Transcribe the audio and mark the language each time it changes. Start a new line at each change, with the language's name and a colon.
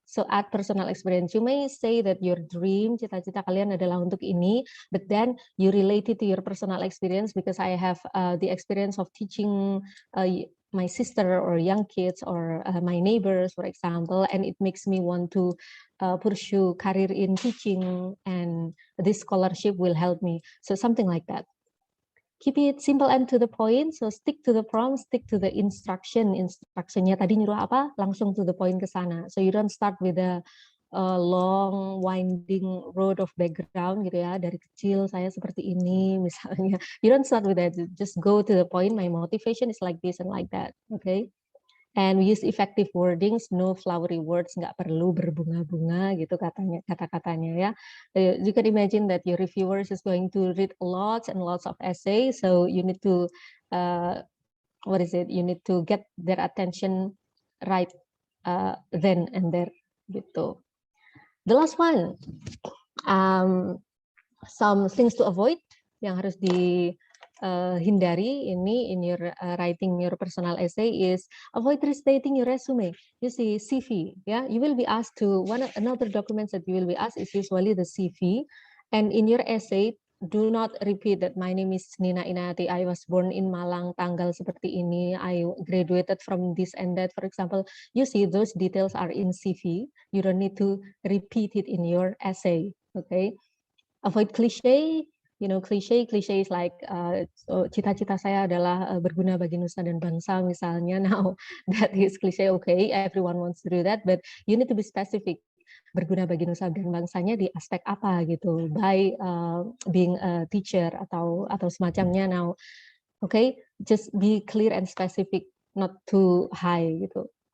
English: So add personal experience. You may say that your dream,
Indonesian: cita-cita kalian adalah untuk ini,
English: but then you relate it to your personal experience because I have the experience of teaching my sister or young kids or my neighbors, for example, and it makes me want to pursue career in teaching, and this scholarship will help me. So something like that. Keep it simple and to the point. So stick to the prompt, stick to the instruction.
Indonesian: Instructionnya tadi nyuruh apa, langsung
English: to the point
Indonesian: ke sana.
English: So you don't start with a long winding road of background gitu ya.
Indonesian: Dari kecil saya seperti ini misalnya.
English: You don't start with that. Just go to the point. My motivation is like this and like that. Okay. And we use effective wordings, no flowery words,
Indonesian: nggak perlu berbunga-bunga gitu kata-katanya ya.
English: You can imagine that your reviewers is going to read lots and lots of essays, so you need to you need to get their attention right then and there gitu. The last one, some things to avoid
Indonesian: yang harus hindari ini
English: in your writing your personal essay is avoid restating your resume. You see CV, yeah, you will be asked to another documents that you will be asked is usually the CV, and in your essay do not repeat that my name is Nina Inati, I was born in Malang,
Indonesian: tanggal seperti ini,
English: I graduated from this and that, for example. You see those details are in CV. You don't need to repeat it in your essay. Okay, avoid cliche. You know, cliche is like
Indonesian: cita-cita saya adalah berguna bagi nusa dan bangsa
English: misalnya. Now that is cliche, okay, everyone wants to do that, but you need to be specific.
Indonesian: Berguna bagi nusa dan bangsanya di aspek apa gitu,
English: by being a teacher
Indonesian: atau semacamnya.
English: Now, okay, just be clear and specific, not too high gitu.